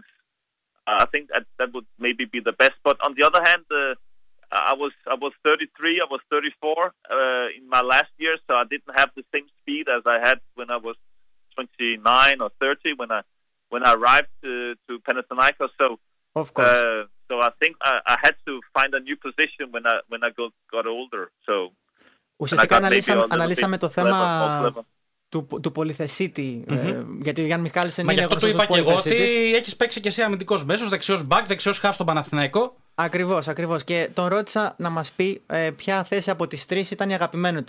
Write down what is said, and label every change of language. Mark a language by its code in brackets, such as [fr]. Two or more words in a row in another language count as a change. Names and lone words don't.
[en] I think that would maybe be the best. But on the other hand, I was 33, I was 34 in my last year, so I didn't have the same speed as I had when I was 29 or 30 when I arrived to Panathinaikos. So of course. So I think I had to find a new position when I got older. So [el] ουσιαστικά αναλύσαμε το θέμα του πολυθεσίτη, γιατί ο Γιαν Μικαελσεν είναι γνωστός ως πολυθεσίτης. Μα γι' αυτό του είπα και εγώ ότι έχεις παίξει και εσύ αμυντικός μέσος, δεξιός μπακ, δεξιός χαφ στον Παναθηναϊκό. Ακριβώς. Και τον ρώτησα να μας πει ποια θέση από τις τρεις ήταν η αγαπημένη του.